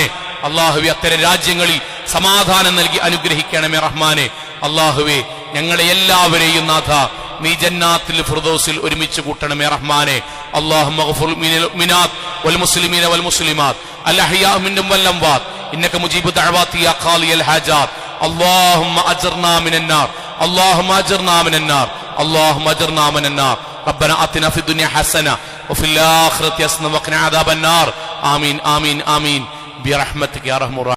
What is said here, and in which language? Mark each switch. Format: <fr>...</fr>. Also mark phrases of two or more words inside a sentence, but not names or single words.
<ml>അള്ളാഹുവെ അത്തരം രാജ്യങ്ങളിൽ സമാധാനം നൽകി അനുഗ്രഹിക്കണമേ റഹ്മാനെ. അള്ളാഹുവെ ഞങ്ങളെ എല്ലാവരെയും നാഥ നീ ജന്നാത്തിൽ ഫിർദൗസിൽ ഒരുമിച്ച് കൂട്ടണമേ റഹ്മാനെ.</ml> <ar>اللهم اغفر للمؤمنات والمسلمين والمسلمات الأحياء منهم والأموات إنك مجيب دعوات يا قاضي الحاجات. اللهم اجرنا من النار اللهم اجرنا من النار اللهم اجرنا من النار ربنا آتنا في الدنيا حسنة وفي الآخرة حسنة وقنا عذاب النار آمين آمين آمين برحمتك يا ارحم الراحمين.</ar>